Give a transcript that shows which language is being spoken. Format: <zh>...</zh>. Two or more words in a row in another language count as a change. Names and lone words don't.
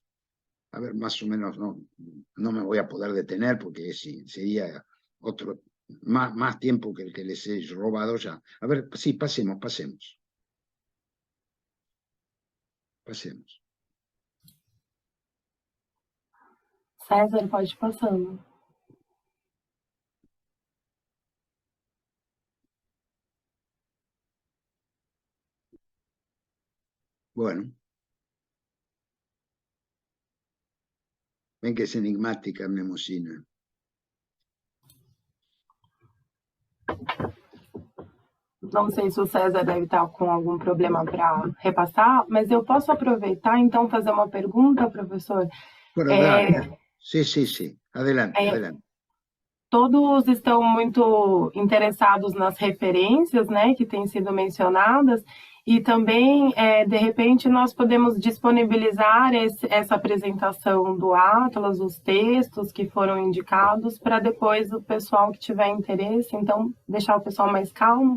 <es>A ver, más o menos no me voy a poder detener porque sería más tiempo que el que les he robado ya. A ver, sí, pasemos. César,</es> <pt>pode ir passando.</pt> <es>Bueno. Ven que es enigmática mi emocina.</es> <pt>Não sei se o César deve estar com algum problema para repassar, mas eu posso aproveitar, então, fazer uma pergunta, professor?</pt> <es>Bueno, dale. Sí. Adelante.</es> <pt>Todos estão muito interessados nas referências, né, que têm sido mencionadas, e também, de repente, nós podemos disponibilizar essa apresentação do Atlas, os textos que foram indicados, para depois o pessoal que tiver interesse, então, deixar o pessoal mais calmo?</pt>